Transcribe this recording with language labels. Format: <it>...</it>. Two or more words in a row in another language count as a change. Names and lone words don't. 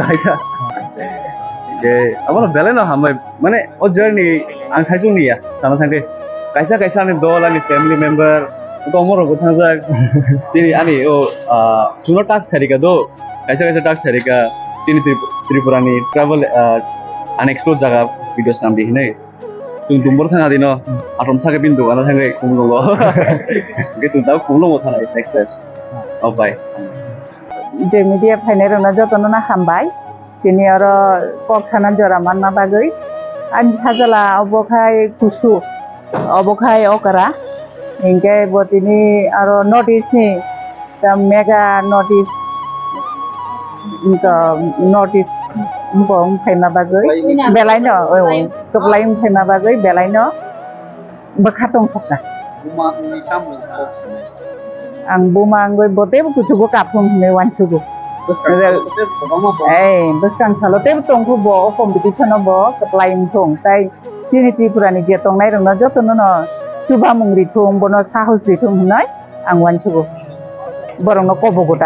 <trp>haita ge amano beleno hambai mane o journey ang saijung ni ya sama thangke kaisa ani dol ani family member to amoro gothang jak chini ani o suno tax tharika do kaisa tax tharika chini tripura ni travel unexplored jaga videos nam dihinai chung dumbor thanga dino atom sake bindu ana thangai kumlo ge chung ta kumlo mo thanai</trp> <en>next time oh bye</en> <trp>je media phainer na jotono na hambai tini aro kok sana jora manna bagoi an sajala obokhai kusu obokhai okara ingke botini aro notice ni</trp> <en>the mega notice</en> <trp>notice bong phaina bagoi belai no oi toklai phaina bagoi belai no bakhatong sakna ang bumangoi bote kuchugo kapung ne wanchugo beskan salote tongku bo competition bo toklai thong tai chini tripurani je tongnai rongna jotono no chuba mungri thong bono sahos ri thong hunai ang wanchugo borong no kobogota</trp>